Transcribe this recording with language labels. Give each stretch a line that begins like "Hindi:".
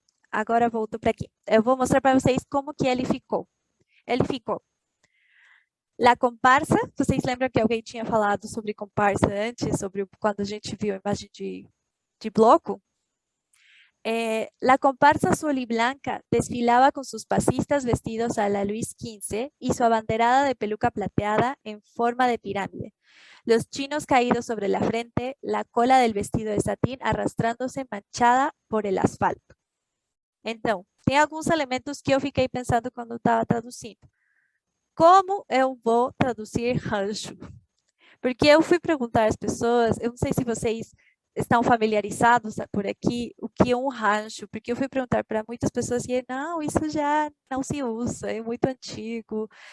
Portuguese: Agora volto para aqui. Eu vou mostrar para vocês como que ele ficou. Ele ficou. La comparsa, vocês lembram que alguém tinha falado sobre comparsa antes, sobre quando a gente viu a imagem de bloco?
Spanish: La comparsa azul y blanca desfilaba con sus pasistas vestidos a la Luis XV y su abanderada de peluca plateada en forma de pirámide. Los chinos caídos sobre la frente, la cola del vestido de satín arrastrándose manchada por el asfalto.
Portuguese: Então, tem alguns elementos que eu fiquei pensando quando estava traduzindo. Como eu vou traduzir rancho? Porque eu fui perguntar às pessoas, eu não sei se vocês estão familiarizados por aqui, o que é um rancho, porque eu fui perguntar para muitas pessoas e não, isso já não se usa, é muito antigo.